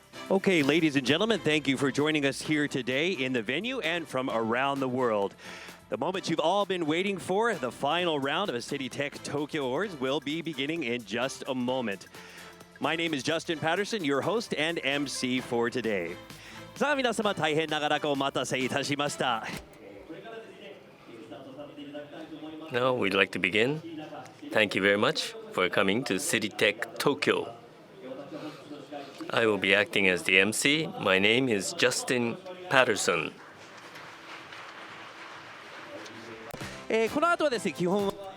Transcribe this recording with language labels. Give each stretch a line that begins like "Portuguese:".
English: Okay, ladies and gentlemen, thank you for joining us here today in the venue and from around the world. The moment you've all been waiting for, the final round of a City-Tech Tokyo Awards, will be beginning in just a moment. My name is Justin Patterson, your host and MC for today.
Japanese: さあ皆様大変長らくお待たせいたしました。
English: Now we'd like to begin. Thank you very much for coming to City-Tech Tokyo. I will be acting as the MC. My name is Justin Patterson.
Japanese: この後はですね、基本